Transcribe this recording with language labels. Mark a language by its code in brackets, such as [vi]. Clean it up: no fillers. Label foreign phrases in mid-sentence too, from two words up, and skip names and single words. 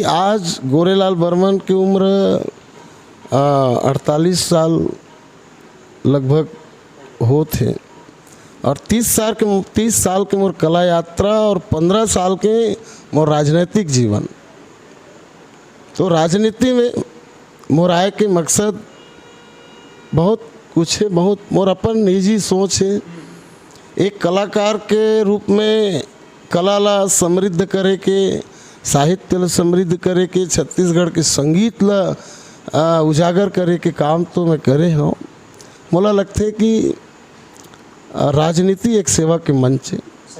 [hne] आज गोरेलाल बर्मन की उम्र 48 साल लगभग होते और 30 साल के मोर कला यात्रा और 15 साल के मोर राजनीतिक जीवन। तो राजनीति में मोर आए के मकसद बहुत कुछ है, बहुत मोर अपन निजी सोच है। एक कलाकार के रूप में कला ला समृद्ध करे के, साहित्य ला समृद्ध करे के, छत्तीसगढ़ के संगीत ला उजागर करे के काम तो मैं करे हूँ। मोला लगते कि राजनीति एक सेवा के मंच है।